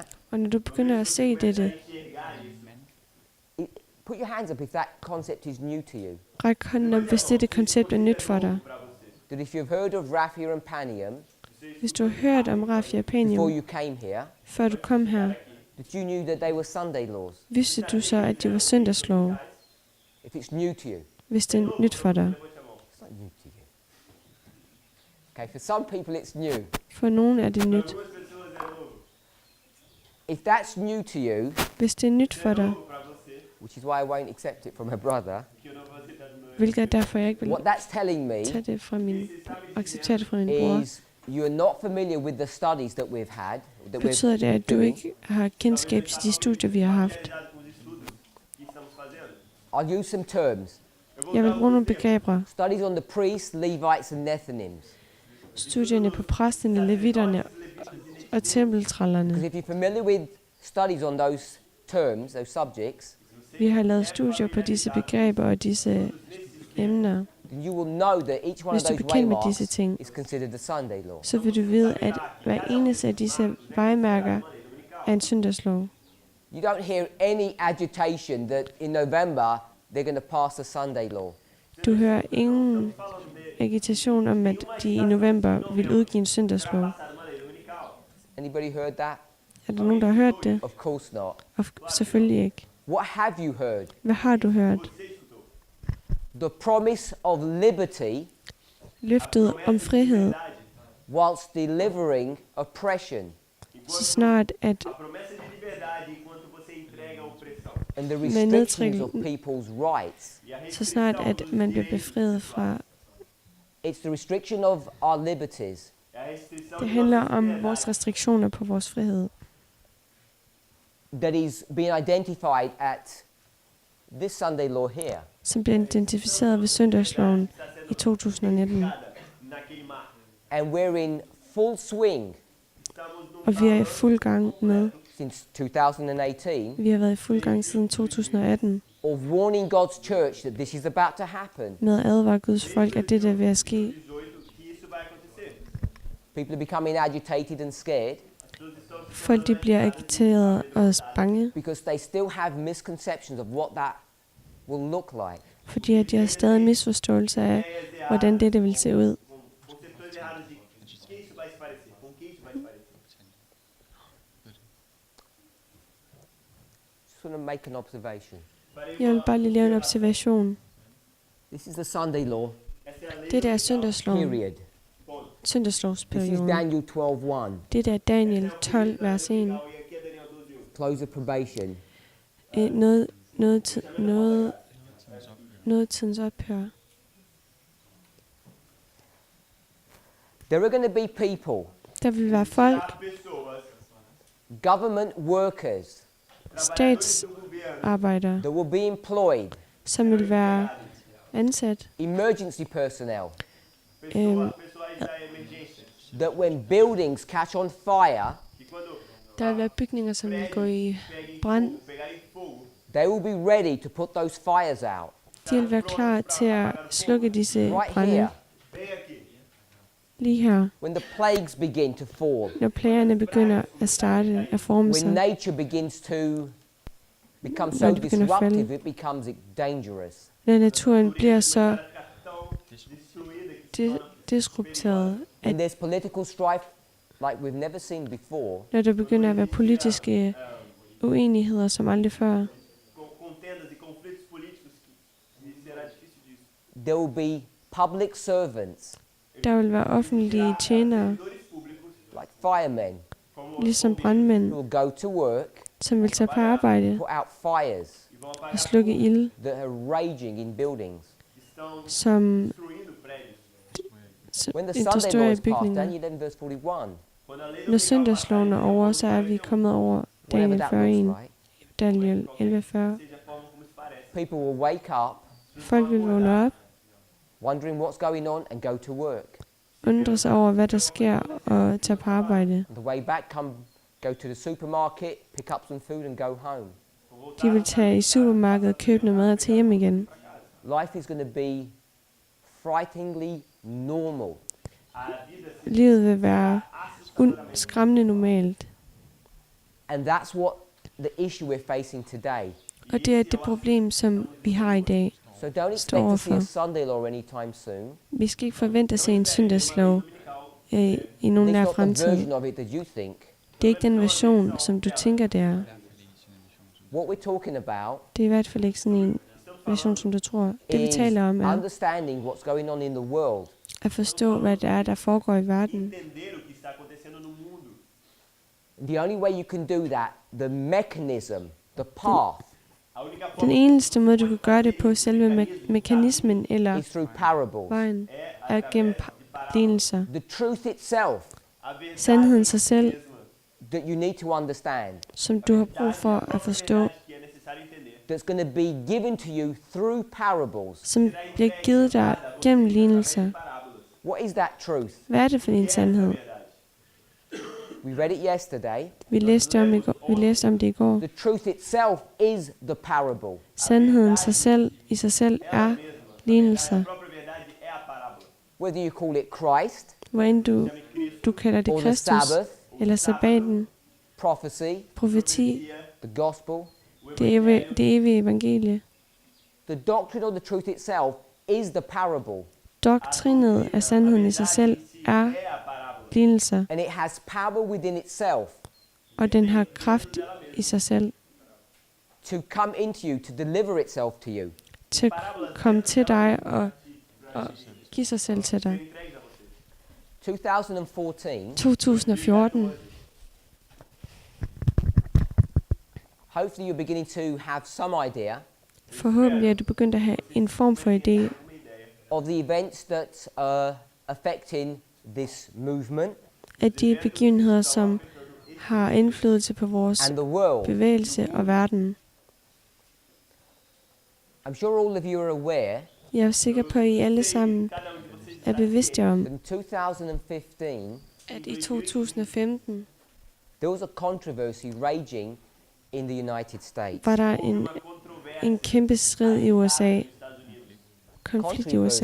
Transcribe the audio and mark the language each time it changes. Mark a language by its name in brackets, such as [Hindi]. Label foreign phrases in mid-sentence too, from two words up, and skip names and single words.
[Danish] Og når du begynder at se dette, [English] put your hands up if that concept is new to you. [Danish] ræk hånden op, hvis dette koncept er nyt for dig. [English] That if you've heard of Raphia and Panium [Danish] Hvis du har hørt om Raphia og [English] before Panium, you came here, [Danish] før du kom her, [English] that you knew that they were Sunday laws. [Danish] vidste du så, at det var søndagslov, [English] If it's new to you, [Danish] hvis det er nyt for dig. [English] it's not new to you. Okay, for some people it's new. [Danish] For nogen er det nyt. [English] If that's new to you, [Danish] Hvis det er nyt for dig, [English] which is why I won't accept it from her brother, [Danish] hvilket er derfor, jeg ikke vil [English] what that's telling me [Danish] tage det fra acceptere det fra min bror, [English] is you're not familiar with the studies that we've had, that [Danish] betyder det, at du [English] doing. [Danish] ikke har kendskab til de studier, vi har haft. [English] I'll use some terms. [Danish] Jeg vil bruge nogle begreber. [English] Studies on the priests, Levites and Nethinims. [Danish] Studierne på præsterne, levitterne og tempeltrællerne. [English] Because if you're familiar with studies on those terms, those subjects, [Danish] Vi har lavet studier på disse begreber og disse emner. [English] then you will know that each one of [Danish] Hvis du er [English] those [Danish] bekendt med [English] waymarks [Danish] disse ting, [English] is considered the Sunday law. [Danish] så vil du vide, at hver eneste af disse vejmærker er en søndagslov. [English] You don't hear any agitation that in November they're going to pass the Sunday law. [Danish] Du hører ingen agitation om, at de i november vil udgive en søndagslov. [English] Anybody heard that? [Danish] Er der nogen, der har hørt det? [English] Of course not. [Danish] Og selvfølgelig ikke. [English] What have you heard? [Danish] Hvad har du hørt? [English] The promise of liberty [Danish] Løftet om frihed, [English] whilst delivering oppression [Danish] så snart at [English] and the [Danish] Med [English] restrictions of [Danish] nedtryk- [English] people's rights. [Danish] man bliver befriet fra. [English] It's the restriction of our liberties [Danish] Det handler om vores restriktioner på vores frihed, [English] that is being identified at this Sunday law here. [Danish] som bliver identificeret ved søndagsloven i 2019. [English] And we're in full swing [Danish] Og vi er i fuld gang med, [English] since 2018 [Danish] vi har været i fuld gang siden 2018, [English] of warning God's church that this is about to happen. [Danish] med at advare Guds folk, at det der er ved at ske. [English] People are becoming agitated and scared [Danish] Folk de bliver agiteret og bange, [English] because they still have misconceptions of what that will look like. [Danish] fordi at de har stadig misforståelser af, hvordan det vil se ud. [English] Just want to make an observation. [Danish] Jeg vil bare lige lave en observation. [English] This is the Sunday law, [Danish] Det der er søndagsloven. [English] period. This is søndagslovsperioden. Daniel 12:1. [Danish] Det er Daniel 12, vers 1. [English] Close of probation. [Danish] Noget tidens ophør. [English] There are going to be people, [Danish] Der vil være folk, [English] government workers, [Danish] statsarbejdere, [English] that will be employed, [Danish] som vil være ansat. [English] emergency personnel, Øhm, that when buildings catch on fire, [Danish] der vil være bygninger, som vil gå i brand. [English] they will be ready to put those fires out. [Danish] De vil være klar til at slukke disse [English] Right [Danish] brande. [English] here, [Danish] Lige her, [English] when the plagues begin to fall, [Danish] når plagerne begynder at starte at forme [English] when [Danish] sig. [English] nature begins to become so [Danish] Når det begynder at falde. [English] disruptive, it becomes dangerous. [Danish] Når naturen bliver så disrupteret, at [English] And there's political strife like we've never seen before. [Danish] når der begynder at være politiske uenigheder som aldrig før, [English] There will be public servants, [Danish] der vil være offentlige tjenere, [English] like firemen, [Danish] ligesom brandmænd, [English] who will go to work, [Danish] som vil tage på arbejde [English] put out fires [Danish] og slukke ild, [English] that are raging in buildings. [Danish] som [English] When the Sunday law [Danish] destruerer [English] is passed, [Danish] bygninger. [English] Daniel 11 verse 41, [Danish] Når søndagsloven er over, så er vi kommet over [English] whatever [Danish] Daniel [English] that [Danish] 41, [English] looks like, [Danish] Daniel 11:40. [English] people will wake up [Danish] Folk vil vågne op, [English] wondering what's going on and go to work. [Danish] undre sig over, hvad der sker, og tage på arbejde. [English] On the way back, go to the supermarket, pick up some food and go home. [Danish] De vil tage i supermarkedet, købe noget mad og tage hjem igen. [English] Life is going to be frighteningly normal. [Danish] Livet vil være skræmmende normalt. [English] And that's what the issue we're facing today. [Danish] Og det er det problem, som vi har i dag. [English] So don't expect [Danish] Står [English] to see a [Danish] overfor. [English] Sunday law anytime soon. [Danish] Vi skal ikke forvente at se en søndagslov i nogen [English] It's [Danish] nær [English] not the [Danish] fremtid. [English] version of it that you think. [Danish] Det er ikke den version, som du tænker, det er. [English] What we're talking about [Danish] Det er i hvert fald ikke sådan en version, som du tror. Det vi [English] is [Danish] taler om er [English] understanding what's going on in the world. [Danish] at forstå, hvad det er, der foregår i verden. [English] The only way you can do that, the mechanism, the path, [Danish] Den eneste måde, du kan gøre det på, selve mekanismen eller [English] is through parables. [Danish] vejen, er gennem lignelser. [English] The truth itself [Danish] Sandheden sig selv, [English] that you need to understand, [Danish] som du har brug for at forstå, [English] that's going to be given to you through parables. [Danish] som bliver givet dig gennem lignelser. [English] What is that truth? [Danish] Hvad er det for en sandhed? [English] We read it yesterday. [Danish] Vi læste om det i går. [English] The truth itself is the parable. [Danish] Sandheden i sig selv er lignelser. [English] Whether you call it Christ, [Danish] Hvor end du kalder det [English] or the [Danish] Kristus, [English] Sabbath, [Danish] eller sabbaten, [English] prophecy, [Danish] profeti, [English] the gospel, [Danish] det evige evangelie. [English] the doctrine of the truth itself is the parable. [Danish] Doktrinet af sandheden i sig selv er lignelser, [English] And it has power within itself [Danish] og den har kraft i sig selv [English] to come into you, to deliver itself to you. [Danish] til at komme til dig og give sig selv til dig. [English] 2014, [Danish] 2014. [English] hopefully you're beginning to have some idea [Danish] Forhåbentlig er du begyndt at have en form for idé [English] of the events that are affecting this movement [Danish] af de begivenheder, som har indflydelse på vores [English] and the world. [Danish] bevægelse og verden. [English] I'm sure all of you are aware [Danish] Jeg er sikker på, at I alle sammen er bevidste om, [English] that in 2015 [Danish] at i 2015 [English] there was a controversy raging in the United States. [Danish] var der en kæmpe strid i USA, konflikt i USA.